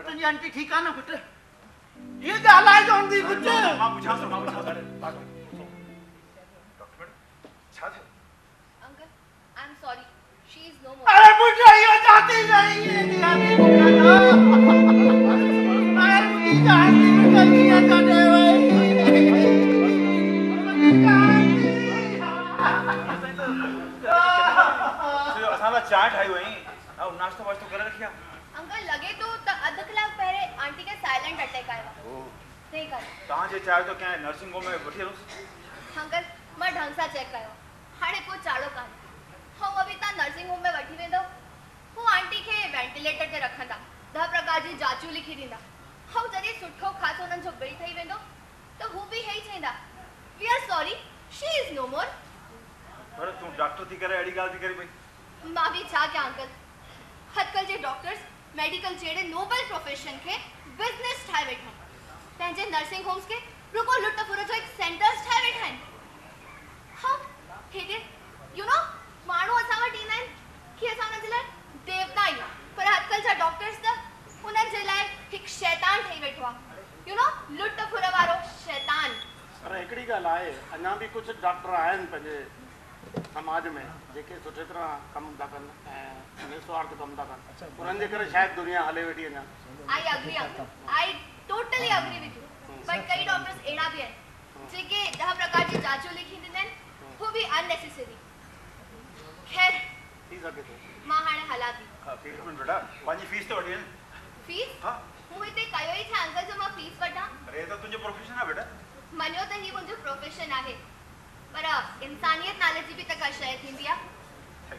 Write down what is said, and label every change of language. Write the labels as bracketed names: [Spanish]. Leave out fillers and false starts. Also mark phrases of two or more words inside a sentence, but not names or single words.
[Sindhi] आंटी [Hindi] ठीक है ना [Sindhi] पुट ये ॻाल्हाए चवंदी पुट मां पुछां थो डॉक्टर छा थियो [English] Uncle I am sorry she is no more [Hindi] अरे पुट ये जाती नहीं है निहारी अरे मुझे जानती नहीं है जाने [Sindhi] असां चाय ठाही हुई ऐं नाश्तो वाश्तो करे रखिया अंकल लगे तो अध कलाक पहले आंटी के [English] silent attack [Sindhi] आया नहीं कर तव्हांजे चाय तो कंहिं [English] nursing home [Sindhi] में वठी हलोसि अंकल मां ढंग सां चेक कयो हाणे को चाड़ो कान हो अभी ता [English] nursing home [Sindhi] में वठी वेंदो वो आंटी के वेंटिलेटर ते रखंदा 10 प्रकार जी जांचू लिखी दींदा हो जॾहिं सुठो खासो उन्हनि जो बिल ठही वेंदो तो हू भी हेई चईंदा [English] we are sorry she is no more [Sindhi] पर तूं डॉक्टर थी करे अहिड़ी ॻाल्हि थी करे पई मां भी छा कयां अंकल अॼुकल्ह जे डॉक्टर्स मेडिकल जहिड़े [English] noble profession [Sindhi] खे बिज़नेस ठाहे वेठा आहिनि पंहिंजे [English] nursing homes [Sindhi] खे रुगो लुट फुर जो हिकु सेंटर्स ठाहे वेठा आहिनि हा हेॾे [English] you know [Sindhi] माण्हू असां वटि ईंदा आहिनि कि असां हुननि जे लाइ देवता आहियूं पर अॼुकल्ह जा डॉक्टर्स त हुननि जे लाइ हिकु शैतान ठही वेठो आहे [English] you know [Sindhi] लुट फुर वारो शैतान पर हिकिड़ी ॻाल्हि आहे अञा बि कुझु डॉक्टर आहिनि पंहिंजे समाज में जेके सुठी तरह कमु था कनि ऐं निस्वार्थ कमु था कनि उन्हनि जे करे शायदि दुनिया हले वेठी अञा [English] I agree uncle I totally agree with you but [Sindhi] कई डॉक्टर्स अहिड़ा बि आहिनि जेके 10 प्रकार जी जांचूं लिखी ॾींदा आहिनि हू बि अननेसेसरी खैर थी सघे थो मां हाणे हलां थी हिकु मिंट बेटा पंहिंजी फीस तो वठी फीस हा मूं हिते कयो ई छा अंकल जो मां फीस वठां अरे तो तुंहिंजो प्रोफेशन आहे बेटा मञियो त ही मुंहिंजो प्रोफेशन आहे पर इंसानियत नाले जी बि त का शइ थींदी आहे